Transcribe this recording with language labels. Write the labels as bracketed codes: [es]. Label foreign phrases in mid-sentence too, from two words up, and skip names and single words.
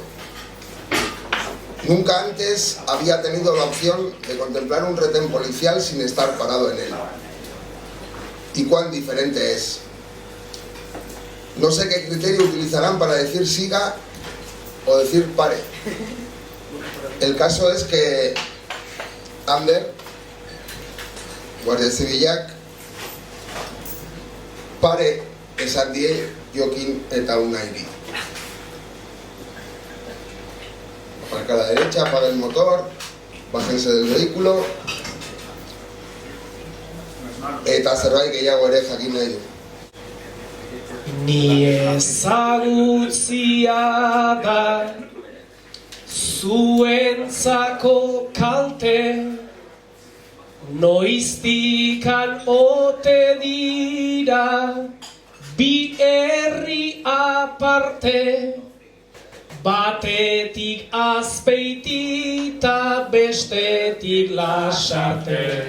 [es] Nunca antes había tenido la opción de contemplar un retén policial sin estar parado en él. Y cuán diferente es. No sé qué criterio utilizarán para decir siga o decir pare. El caso es que [eu] Ander, Guardia Zibilak, pare esan die Jokin eta Unairi. [es] Aparca a la derecha, apaga el motor, bájense del vehículo, [eu] eta zerbait gehiago ere jakin nahi du. Ni ezagutzia da zuentzako kalte, noiztikan ote dira bi herri aparte, batetik Azpeiti bestetik Lasarte.